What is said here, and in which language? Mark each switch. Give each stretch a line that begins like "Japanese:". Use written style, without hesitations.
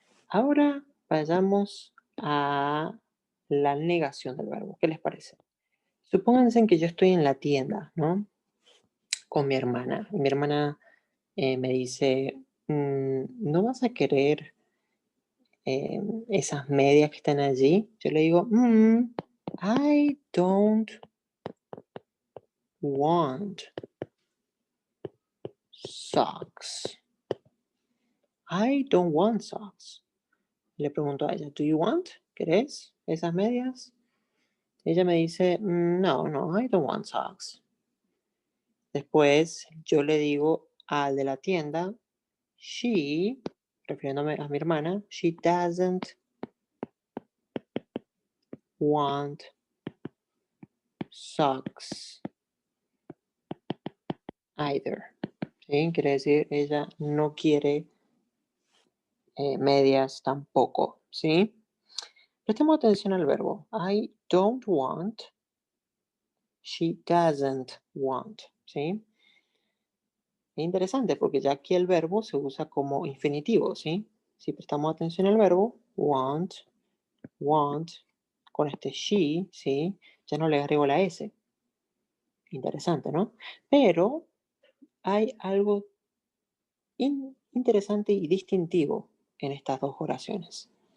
Spanish: Ahora vayamos a la negación del verbo. ¿Qué les parece? Supónganse que yo estoy en la tienda, ¿no? Con mi hermana. Y mi hermana me dice, ¿no vas a querer esas medias que están allí? Yo le digo,
English: I don't want socks. I don't want socks.
Spanish: Le pregunto a ella,
English: ¿do you want?
Spanish: ¿Querés esas medias? Ella me dice,
English: no, I don't want socks.
Spanish: Después yo le digo al de la tienda, she, refiriéndome a mi hermana,
English: she doesn't want socks either.
Spanish: ¿Sí? Quiere decir, ella no quiere medias tampoco. ¿Sí? Prestemos atención al verbo.
English: I don't want, she doesn't want.
Spanish: ¿Sí? Es interesante porque ya aquí el verbo se usa como infinitivo, ¿sí? Si prestamos atención al verbo, want, con este she, ¿sí? Ya no le agrego la S. Interesante, ¿no? Pero hay algo interesante y distintivo en estas dos oraciones.